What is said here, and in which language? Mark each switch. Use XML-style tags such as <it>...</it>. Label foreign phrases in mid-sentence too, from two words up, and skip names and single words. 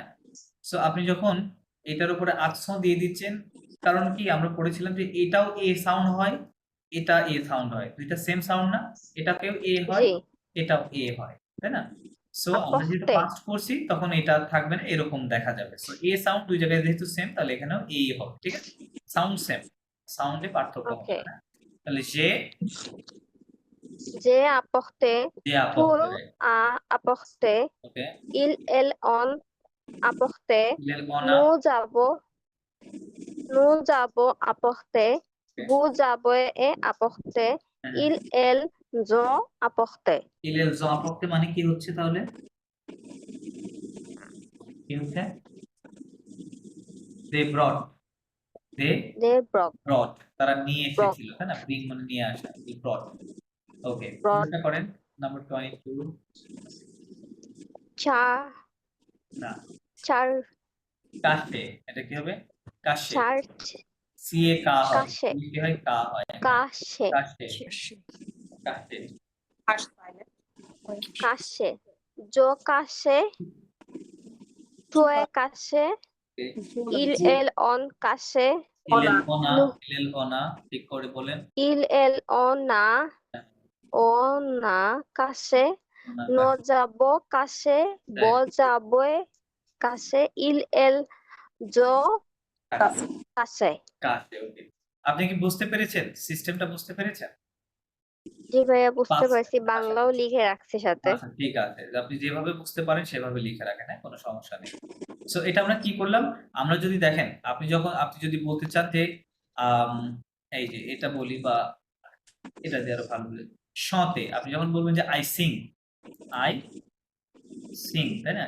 <bn>সো আপনি যখন এটার উপরে আকসন দিয়ে দিচ্ছেন, কারণ কি আমরা পড়েছিলাম যে এটাও এ সাউন্ড হয়, এটা এ সাউন্ড হয়, দুইটা সেম সাউন্ড না? এটাকেও এ হয়, জি এটাও এ হয়, তাই না? সো আমরা যেহেতু আপক্তে পাস্ট করছি, তখন এটা থাকবে না, এরকম দেখা যাবে। সো এ সাউন্ড দুই জায়গায় যেহেতু সেম, তাহলে এখানেও এ হবে, ঠিক আছে? সাউন্ড সেম, সাউন্ডে পার্থক্য হবে ওকে না। তাহলে</bn> <fr>J'ai apporté</fr> <bn>যে</bn> <fr>pour apporter, a apporté,</fr> <bn>ওকে,</bn> <fr>ils ont apporté, il on a, nous avons apporté,</fr> <en>Okay.</en> <fr>vous avez apporté, elles ont apporté. ils ont apporté</fr> <bn>মানে কি হচ্ছে তাহলে? কি হচ্ছে?</bn> <en>they brought, they They brought,</en> <bn>তারা নিয়ে</bn> <en>Brought.</en> <bn>এসেছিল, তাই না? bring মানে নিয়ে আসা,</bn> <en>they brought, ওকে, Brought.</en> <bn>এটা করেন নাম্বার 22,</bn> <fr>char,</fr> <bn>না,</bn> <fr>char,</fr> <bn>কাশে, এটা কি হবে? কাশে,</bn> <fr>charge,</fr> <bn>সিএ কা হয়, কাশে। কি হয়? কা হয়,</bn> <fr>cache,</fr> <bn>কাশে, কাশে, হাস পাইলে</bn> <fr>cache, je cache, tu es caché, elles ont caché, il elle on a,</fr> <bn>ঠিক করে বলেন,</bn> <fr>elles on a caché, nous avons caché, vous avez caché, elles ont caché.</fr> <bn>কাশে, ওকে। আপনি কি বুঝতে পেরেছেন? সিস্টেমটা বুঝতে পেরেছেন? জি ভাইয়া বুঝতে</bn> <en>Past.</en> <bn>পারছি, বাংলাও লিখে রাখছি সাথে। আচ্ছা, ঠিক আছে, আপনি যেভাবে বুঝতে পারেন সেভাবে লিখে রাখেন, হ্যাঁ, কোনো সমস্যা নেই। সো এটা আমরা কি করলাম? আমরা যদি দেখেন, আপনি যদি বলতে চান যে এই যে এটা বলি বা এটা দিয়ে আরো ভালো বলি, শতে আপনি যখন বলবেন যে</bn> <en>I sing,</en> <bn>তাই না?</bn>